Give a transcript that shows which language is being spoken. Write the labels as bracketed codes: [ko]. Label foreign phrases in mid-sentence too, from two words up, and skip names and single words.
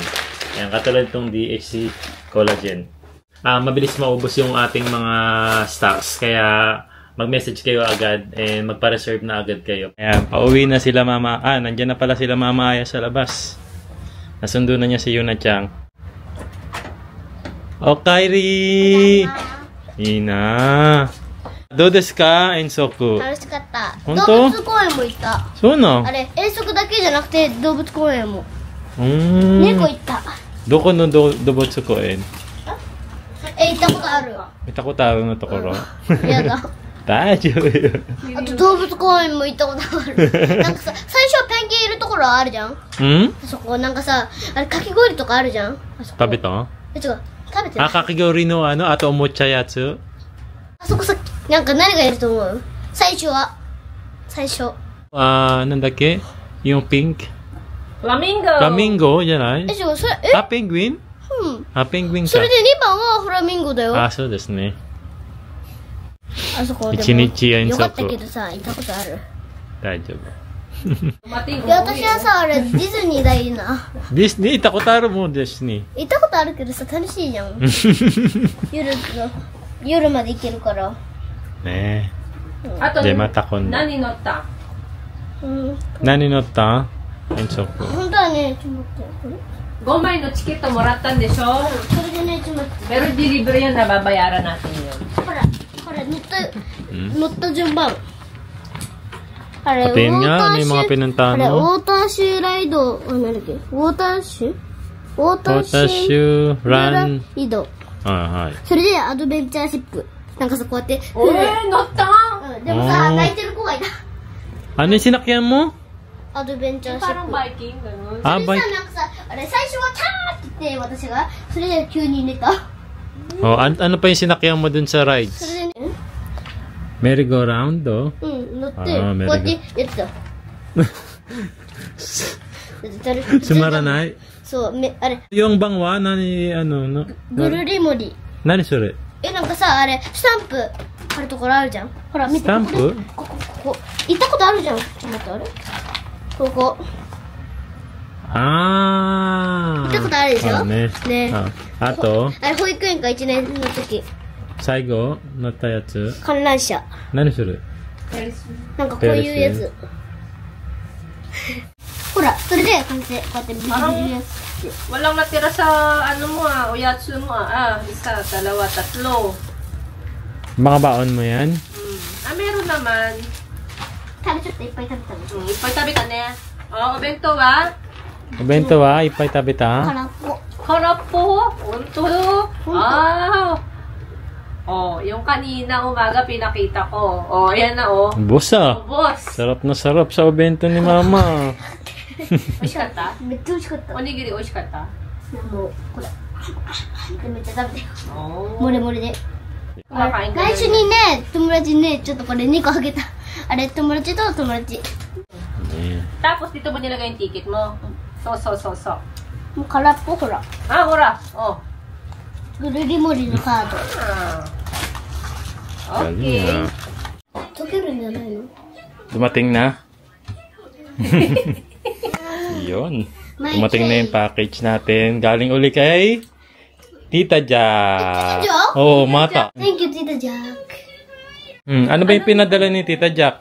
[tl] Ayan, katulad itong DHC collagen. Mabilis maubos yung ating mga stocks, kaya mag-message kayo agad and magpa-reserve na agad kayo. Ayan, pauwi na sila mama. Nandyan na pala sila mama Aya sa labas. Nasundo na niya si Yuna-chan. O, Kairi! Ina! [ja] どうですか、遠足? 楽しかった。本当？動物公園も行った。そうなの？あれ、遠足だけじゃなくて動物公園も。猫行った。どこの動物公園？行ったことある。見たことあるのところ？やだ。大丈夫よ。あと動物公園も行ったことある。なんかさ、最初はペンギンいるところあるじゃん。あそこなんかさ、あれかき氷とかあるじゃん。食べた？違う、食べてない。かき氷のあとおもちゃやつ？あそこさ、なんか何がいると思う？最初。なんだっけ？ [tl] yung pink？ [ja] フラミンゴ。フラミンゴじゃない？それ、ペンギン？ペンギンか。それで2番はフラミンゴだよ。そうですね。あそこでも一日遠足。よかったけどさ、行ったことある。大丈夫。私はさ、あれ、ディズニーだいいな。ディズニー行ったことあるもんですね。行ったことあるけどさ、楽しいじゃん。夜まで行けるから。ねえ。あと、また今度。何乗った？何乗った？遠足。本当はね、ちょっと待って。これ 5枚のチケットもらったんでしょ？それでね、ちょっと待って。 [tl] Pero delivery yan, nababayaran natin yun. [ja] これ乗った順番。あれ、ウォーターシュライド、なんだっけ？ウォーターシュライド。はい。それでアドベンチャーシップ。なんかさ、こうやって。乗った？でもさ、泣いてる子がいた。 [tl] Ano yung sinakyan mo? [ja] アドベンチャーシップ。 [tl] Parang biking, gano'n. [ja] それさ、なんかさ、あれ、最初はキャーって言って、私が。それで急に寝た。 [tl] ano pa yung sinakyan mo dun sa rides? [ja] それでね。 [en] merry-go-round? [ja] 乗って、こうやってやってた。つまらない。そう、あれ。 [tl] yung bangwa, ano? [ja] ぐるりもり。何それ？なんかさ、あれ、スタンプあるところあるじゃん。ほら、見て。スタンプ？ここ。行ったことあるじゃん。ちょっと待って、あれ？ここ。行ったことあるでしょ？ね。あと？あれ、保育園か1年の時。最後乗ったやつ？観覧車。何それ？なんかこういうやつ。ほら、それで完成。こうやってビビビビ。 [tl] Walang natira sa ano mo oyatsu mo isa, dalawa, tatlo. Mga baon mo yan? Meron naman. [ja] 食べちゃった、いっぱい食べたの。いっぱい食べたね。お弁当は？お弁当はいっぱい食べた？空っぽ。空っぽ？本当？ [tl] yung kanina umaga pinakita ko. Ayan na Boss Boss. Sarap na sarap sa o bento ni Mama. [ja] 美味しかった？めっちゃ美味しかった。おにぎり美味しかった？もう、これ。めっちゃ食べてよ。もりもりで。来週にね、友達にね、ちょっとこれ2個あげた。あれ、友達と友達。 [tl] Tapos dito mo nilagay yung ticket mo? So. [ja] もう空っぽ、ほら。ほら。ぐるりもりのカード。 Okay. 溶けるんじゃないの？ [tl] Dumating na? Yun. Dumating na yung package natin. Galing uli kay Tita Jack. Oo, mata. [en] Thank you, Tita Jack. [tl] Ano ba yung pinadala ni Tita Jack?